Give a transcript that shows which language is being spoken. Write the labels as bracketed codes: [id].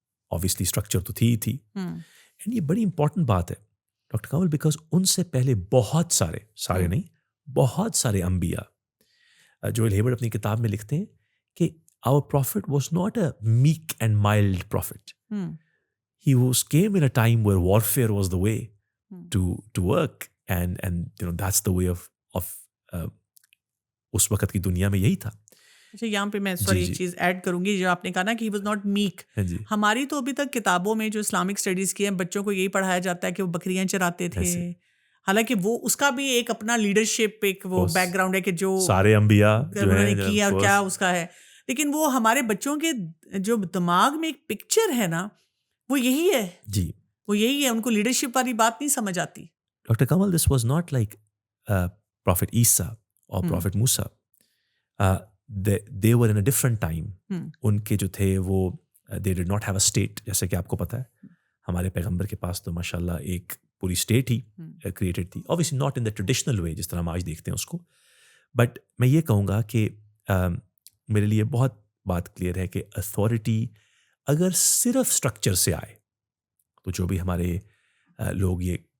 [ur] obviously structure تو تھی ہی تھی. اینڈ یہ بڑی امپورٹنٹ بات ہے ڈاکٹر کمل، بیکاز ان سے پہلے بہت سارے نہیں، بہت سارے انبیاء، جو ہیبرٹ اپنی کتاب میں لکھتے ہیں کہ [en] our prophet was not a meek and mild prophet. He came in a time where warfare was the way to work, and that's the way of [ur] اس وقت کی دنیا میں یہی تھا. اچھا، یہاں پہ میں ایک چیز ایڈ کروں گی، جو آپ نے کہا نا کہ [en] he was not meek. [ur] ہماری تو ابھی تک کتابوں میں جو اسلامک اسٹڈیز کی ہیں بچوں کو یہی پڑھایا جاتا ہے کہ وہ بکریاں چراتے تھے، حالانکہ وہ اس کا بھی ایک اپنا لیڈرشپ، ایک وہ بیک گراؤنڈ ہے کہ جو سارے انبیاء انہوں نے کیا اور کیا اس کا ہے. لیکن وہ ہمارے بچوں کے جو دماغ میں ایک پکچر ہے نا، وہ یہی ہے جی، وہ یہی ہے. ان کو لیڈرشپ والی بات نہیں سمجھ آتی. [en] Doctor Kamal, this was not like prophet Isa اور prophet Musa. they were in a different time. [ur] ان کے جو تھے وہ [en] they did not have a state. [ur] جیسے کہ آپ کو پتہ ہے ہمارے پیغمبر کے پاس تو ماشاء اللہ ایک پوری اسٹیٹ ہی کریٹڈ تھی. [en] obviously not in the traditional way [ur] جس طرح ہم آج دیکھتے ہیں اس کو. بٹ میں یہ کہوں گا کہ میرے لیے بہت بات کلیئر ہے کہ اتھارٹی اگر صرف اسٹرکچر سے آئے تو جو بھی ہمارے لوگ یہ